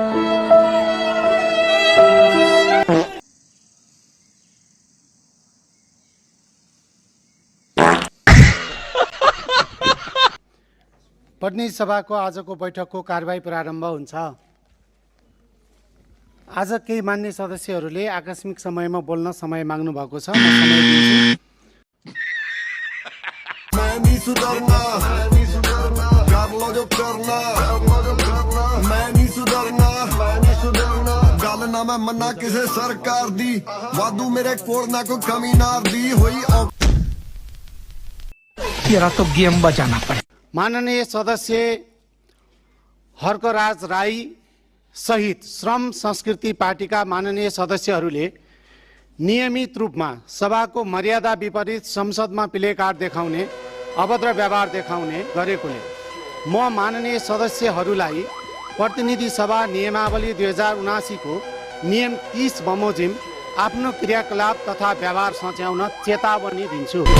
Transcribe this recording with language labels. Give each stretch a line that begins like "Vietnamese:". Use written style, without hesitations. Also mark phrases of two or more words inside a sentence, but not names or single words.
Nepali: प्रतिनिधि सभाको आजको बैठकको कारबाही प्रारम्भ हुन्छ। आज केही मान्य सदस्यहरूले आकस्मिक समयमा बोल्न समय माग्नु भएको छ। म समय दिन्छु।
Punjabi: ਮੈਂ ਮੰਨਾ ਕਿਸੇ ਸਰਕਾਰ ਦੀ ਵਾਦੂ ਮੇਰੇ ਕੋਲ ਨਾ ਕੋਈ ਕਮੀ ਨਾ ਦੀ ਹੋਈ।
Hindi: तेरा तो गेम बजाना पड़े।
Nepali: माननीय सदस्य हर्कराज राई सहित श्रम संस्कृति पार्टीका माननीय सदस्यहरूले नियमित रूपमा सभाको मर्यादा विपरीत संसदमा
English: play card
Nepali: देखाउने, अभद्र व्यवहार देखाउने गरेकोले म माननीय सदस्यहरूलाई प्रतिनिधि सभा नियमावली 2079 को नियम 30 बमोजिम आफ्नो क्रियाकलाप तथा व्यवहार सच्याउन चेतावनी दिन्छु।